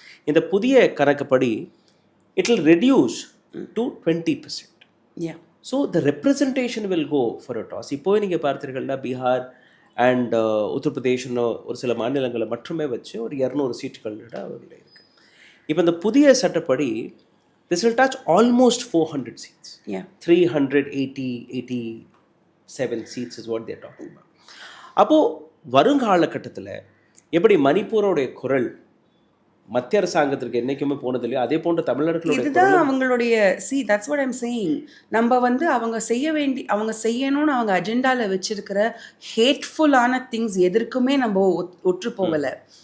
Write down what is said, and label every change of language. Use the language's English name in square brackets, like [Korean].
[Tamil] இந்த புதிய கணக்குப்படி [English] It will reduce to 20%. So the representation will go for a toss. [Tamil] இப்போவே நீங்கள் பார்த்தீர்கள்னா பீகார் அண்ட் உத்தரப்பிரதேசன் ஒரு சில மாநிலங்களை மட்டுமே வச்சு ஒரு 200 சீட்டுகளோட அவர்கள் இருக்குது. இப்போ இந்த புதிய சட்டப்படி [English] This will touch almost 400 seats. 387 seats is what they are talking about. [Tamil] அப்போது வருங்காலகட்டத்தில் எப்படி மணிப்பூரோடைய குரல் மத்திய அரசாங்கத்திற்கு என்னைக்குமே போனதில்லையோ அதே போன்ற தமிழர்களுடைய இதுதான் அவங்களுடைய [English] That's what I'm saying. [Tamil] நம்ம வந்து அவங்க செய்யணும்னு அவங்க அஜெண்டால வச்சிருக்கிற ஹேட்ஃபுல்லான திங்ஸ் எதற்குமே நம்ம ஒற்று போகலை.